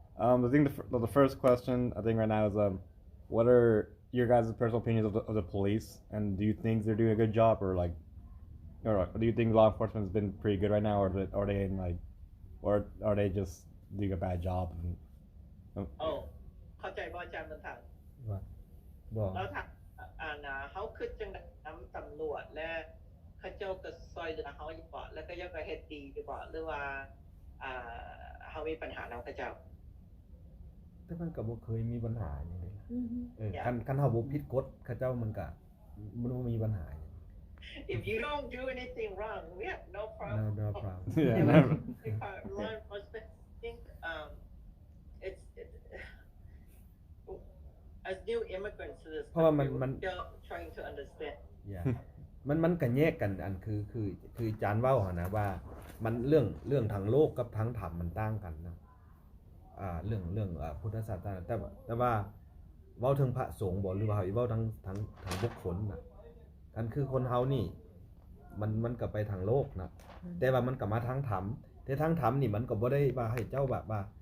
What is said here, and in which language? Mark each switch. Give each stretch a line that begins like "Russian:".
English: I think the first question I think right now is what are your guys' personal opinions of the police, and do you think they're doing a good job, or do you think law enforcement has been pretty good right now, or are they in like, or are they just doing a bad job?
Northeastern Thai: เข้าใจว่าอาจารย์มันถาม บ่ แล้วถามเขาคือจังได๋นำตำรวจและ เขาเจ้าก็ซอยเหลือเฮาอยู่บ่แล้วก็เจ้าก็เฮ็ดดีอยู่บ่หรือว่าอ่าเฮามีปัญหานำเขาเจ้า แต่มันก็บ่เคยมีปัญหาหยังเลยล่ะ อือฮึ คันเฮาบ่ผิดกฎเขาเจ้ามันก็มันบ่มีปัญหาหยัง
English: If you don't do anything wrong, we have no problem. no problem Yeah, And never. if our law enforcement think it's as new immigrants to this
Northeastern Thai: เพราะว่ามัน
English: country, we're still trying to understand.
Northeastern Thai: yeah มันก็แยกกันอันคืออาจารย์เว้าหั่นนะว่ามันเรื่องทางโลกกับทางธรรมมันต่างกันนะเรื่องพุทธศาสนาแต่ว่าเว้าถึงพระสงฆ์บ่หรือว่าเว้าทางบุคคลน่ะอันคือคนเฮานี่มันก็ไปทางโลกนะแต่ว่ามันก็มาทางธรรมแต่ทางธรรมนี่มันก็บ่ได้ว่าให้เจ้าแบบว่า